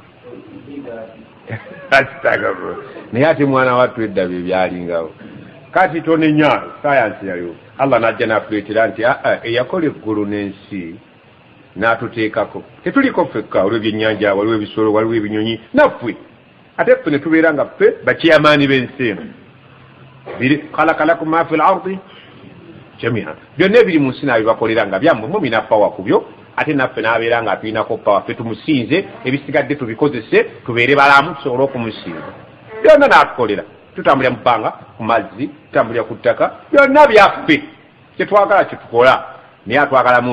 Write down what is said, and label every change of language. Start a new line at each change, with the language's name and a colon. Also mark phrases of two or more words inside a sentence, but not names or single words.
Ganda: naye ate mwana wattu edda bye byalingawo kati tonenya sayansi yaliwo allah najja natuleetera nti eyakola eggulu n'ensi n'atuteekako tetuliko ffekka waliwo ebyennyanja waliwo ebisolo waliwo ebinyonyi naffe ate ffe ne tubeera nga ffe bakyamaani b'ensi eno
Arabic: خلق لكم ما في الأرض جميعا
Ganda: byonna ebiri mu nsi nabibakolera nga byammwe mumina pawa ku byo ate naffe n'abeera nga tulinako pawa ffe tumusinze ebisigadde tubikozese tubeere balamu tusobole okumusinza byonna n'atukolera tutambulira mu bbanga ku mazzi tutambulira ku ttaka byonna byaffe kyetwagala kyetukola naye atwagalamu